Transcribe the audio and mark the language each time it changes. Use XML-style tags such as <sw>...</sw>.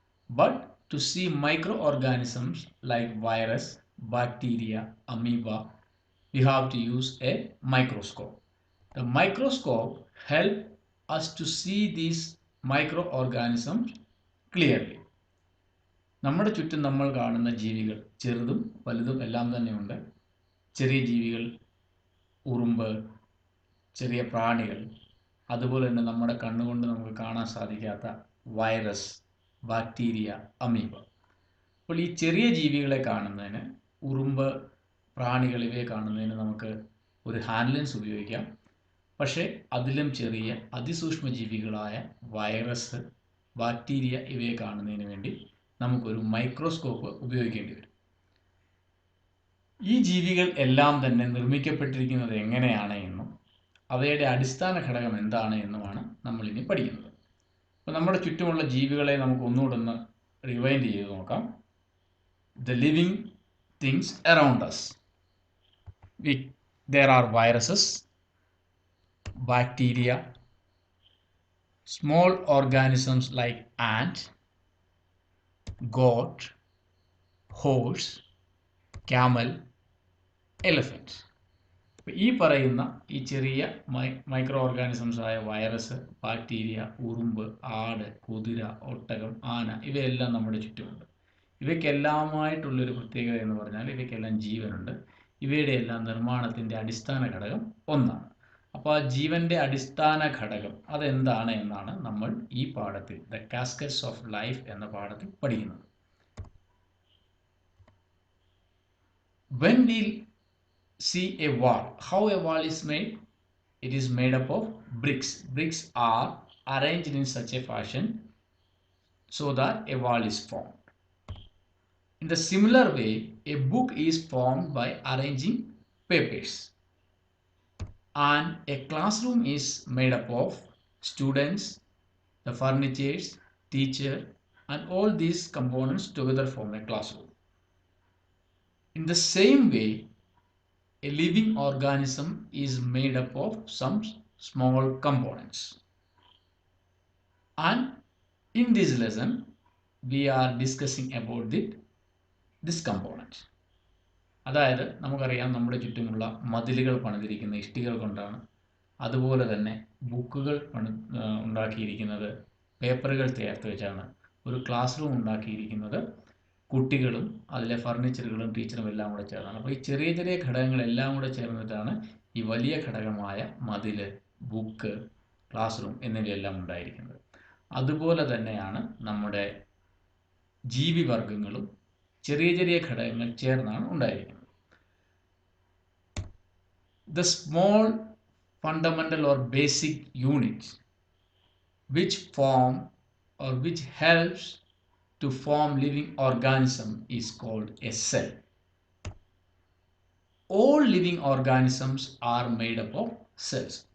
<en>But to see microorganisms like virus, bacteria, amoeba, we have to use a microscope. The microscope helps us to see these microorganisms clearly.</en> <ml>നമ്മുടെ ചുറ്റും നമ്മൾ കാണുന്ന ജീവികൾ ചെറുതും വലുതും എല്ലാം തന്നെയുണ്ട്. ചെറിയ ജീവികൾ, ഉറുമ്പ്, ചെറിയ പ്രാണികൾ, അതുപോലെ തന്നെ നമ്മുടെ കണ്ണുകൊണ്ട് നമുക്ക് കാണാൻ സാധിക്കാത്ത വൈറസ്, ബാക്ടീരിയ, അമീബ. അപ്പോൾ ഈ ചെറിയ ജീവികളെ കാണുന്നതിന്, ഉറുമ്പ്, പ്രാണികൾ ഇവയെ കാണുന്നതിന് നമുക്ക് ഒരു ഹാൻഡ് ലെൻസ് ഉപയോഗിക്കാം. പക്ഷേ അതിലും ചെറിയ അതിസൂക്ഷ്മ ജീവികളായ വൈറസ്, ബാക്ടീരിയ ഇവയെ കാണുന്നതിന് വേണ്ടി നമുക്കൊരു മൈക്രോസ്കോപ്പ് ഉപയോഗിക്കേണ്ടി വരും. ഈ ജീവികൾ എല്ലാം തന്നെ നിർമ്മിക്കപ്പെട്ടിരിക്കുന്നത് എങ്ങനെയാണ് എന്നും അവയുടെ അടിസ്ഥാന ഘടകം എന്താണ് എന്നുമാണ് നമ്മൾ ഇനി പഠിക്കുന്നത്. അപ്പോൾ നമ്മുടെ ചുറ്റുമുള്ള ജീവികളെ നമുക്ക് ഒന്നുകൂടെ ഒന്ന് റിവൈൻഡ് ചെയ്ത് നോക്കാം.</ml> <en>The living things around us. There are viruses, bacteria, small organisms like ant, goat, horse, camel, elephant.</en> <ml>ഈ പറയുന്ന ഈ ചെറിയ മൈക്രോ ഓർഗാനിസംസ് ആയ വൈറസ്, ബാക്ടീരിയ, ഉറുമ്പ്, ആട്, കുതിര, ഒട്ടകം, ആന ഇവയെല്ലാം നമ്മുടെ ചുറ്റുമുണ്ട്. ഇവയ്ക്കെല്ലാമായിട്ടുള്ളൊരു പ്രത്യേകത എന്ന് പറഞ്ഞാൽ ഇവയ്ക്കെല്ലാം ജീവനുണ്ട്. ഇവയുടെ എല്ലാം നിർമ്മാണത്തിൻ്റെ അടിസ്ഥാന ഘടകം ഒന്നാണ്. അപ്പോൾ ആ ജീവൻ്റെ അടിസ്ഥാന ഘടകം അതെന്താണ് എന്നാണ് നമ്മൾ ഈ പാഠത്തിൽ ദ കാസ്കറ്റ്സ് ഓഫ് ലൈഫ് എന്ന പാഠത്തിൽ പഠിക്കുന്നത്.</ml> <en>When we see a wall, how a wall is made? It is made up of bricks. Bricks are arranged in such a fashion so that a wall is formed. In the similar way, a book is formed by arranging papers. And a classroom is made up of students the furnitures, teacher, and all these components together form a classroom. In the same way, a living organism is made up of some small components. And in this lesson, we are discussing about this component.</en> <ml>അതായത് നമുക്കറിയാം നമ്മുടെ ചുറ്റുമുള്ള മതിലുകൾ പണിതിരിക്കുന്ന ഇഷ്ടികൾ കൊണ്ടാണ്. അതുപോലെ തന്നെ ബുക്കുകൾ ഉണ്ടാക്കിയിരിക്കുന്നത് പേപ്പറുകൾ ചേർത്ത് വെച്ചാണ്. ഒരു ക്ലാസ് റൂം ഉണ്ടാക്കിയിരിക്കുന്നത് കുട്ടികളും അതിലെ ഫർണിച്ചറുകളും ടീച്ചറും എല്ലാം കൂടെ ചേർന്നാണ്. അപ്പോൾ ഈ ചെറിയ ചെറിയ ഘടകങ്ങളെല്ലാം കൂടെ ചേർന്നിട്ടാണ് ഈ വലിയ ഘടകമായ മതിൽ, ബുക്ക്, ക്ലാസ് റൂം എന്നിവയെല്ലാം ഉണ്ടായിരിക്കുന്നത്. അതുപോലെ തന്നെയാണ് നമ്മുടെ ജീവിവർഗങ്ങളും ചെറിയ ചെറിയ ഘടകങ്ങൾ ചേർന്നാണ് ഉണ്ടായിരിക്കുന്നത്.</ml> <en>The small fundamental or basic units which form or which helps to form living organism is called a cell. All living organisms are made up of cells.</en>